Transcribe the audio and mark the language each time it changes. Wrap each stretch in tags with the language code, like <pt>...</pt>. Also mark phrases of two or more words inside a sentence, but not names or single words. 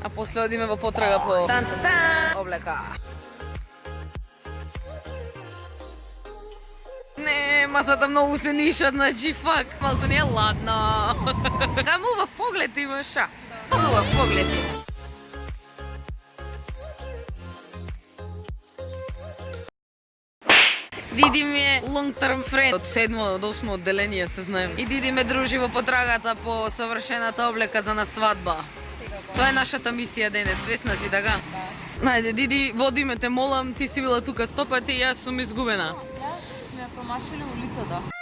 <mk>а после одиме во потрага по облека. Не, масата многу се ниша, значи фак, малку не е ладно. Кај убав поглед имаш, а? Убав поглед има. Диди ми е</mk> <en>long term friend.</en> <mk>Од 7 до 8 одделение се знаем. И Диди ме дружи во потрагата по совршената облека за на свадба. Тоа е нашата мисија денес, свесна си, така? Да. Ајде, Диди, води ме, те молам, ти си била тука 100 пати и јас сум изгубена. Сме ја промашили улицата.</mk>